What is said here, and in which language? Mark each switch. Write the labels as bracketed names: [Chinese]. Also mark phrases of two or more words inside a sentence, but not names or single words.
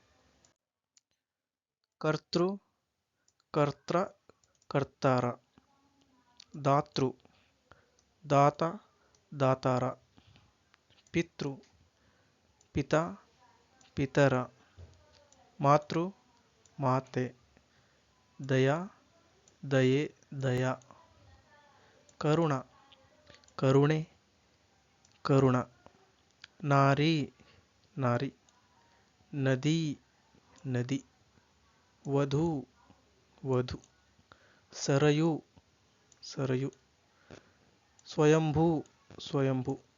[Kannada] ಕರ್ತೃ ಕರ್ತ್ರ ಕರ್ತಾರ, ದಾತೃ ದಾತ ದಾತಾರ, ಪಿತೃ ಪಿತ ಪಿತರ, ಮಾತೃ ಮಾತೆ, ದಯಾ ದಯೆ ದಯ, ಕರುಣ ಕರುಣೆ ಕರುಣ, ನಾರಿ ನಾರಿ, ನದಿ ನದಿ, ವಧು ವಧು, ಸರಯು ಸರಯು, ಸ್ವಯಂಭೂ ಸ್ವಯಂಭೂ,